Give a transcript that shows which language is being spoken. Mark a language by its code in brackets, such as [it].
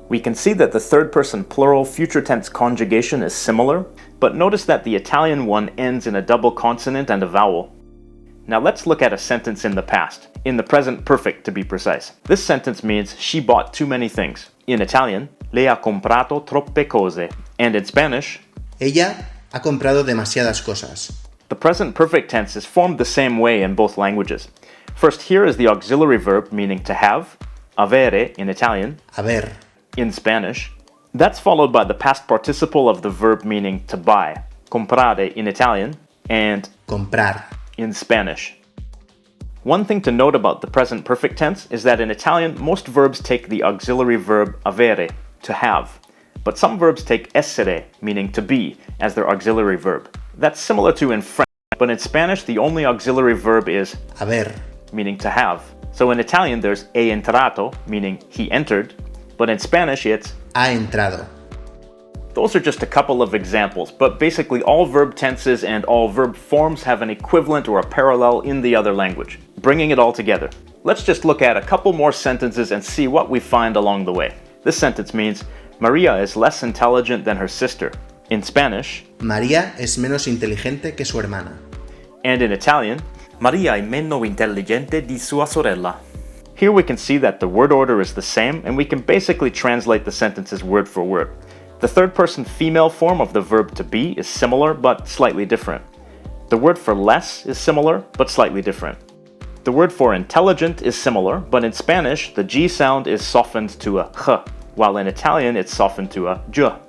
[en] we can see that the third person plural future tense conjugation is similar, but notice that the Italian one ends in a double consonant and a vowel. Now let's look at a sentence in the past, in the present perfect to be precise. This sentence means she bought too many things. In Italian, [it] lei ha comprato troppe cose. [en] And in Spanish, [es] Ella ha comprado demasiadas cosas. [en] the present perfect tense is formed the same way in both languages. First, here is the auxiliary verb meaning to have, avere in Italian, [es] Haber. [en] in Spanish. That's followed by the past participle of the verb meaning to buy, comprare in Italian, and [es] Comprar. [en] in Spanish. One thing to note about the present perfect tense is that in Italian, most verbs take the auxiliary verb avere, to have, but some verbs take essere, meaning to be, as their auxiliary verb. That's similar to in French, but in Spanish, the only auxiliary verb is [es] Haber. [en] meaning to have. So in Italian, there's [it] è entrato, [en] meaning he entered, but in Spanish, it's [es] Ha entrado. [en] Those are just a couple of examples, but basically all verb tenses and all verb forms have an equivalent or a parallel in the other language. Bringing it all together, let's just look at a couple more sentences and see what we find along the way. This sentence means, Maria is less intelligent than her sister. In Spanish, [es] María es menos inteligente que su hermana. [en] and in Italian, [it] Maria è meno intelligente di sua sorella. [en] Here we can see that the word order is the same, and we can basically translate the sentences word for word. The third person female form of the verb to be is similar but slightly different. The word for less is similar but slightly different. The word for intelligent is similar, but in Spanish the G sound is softened to a h, while in Italian it's softened to a j.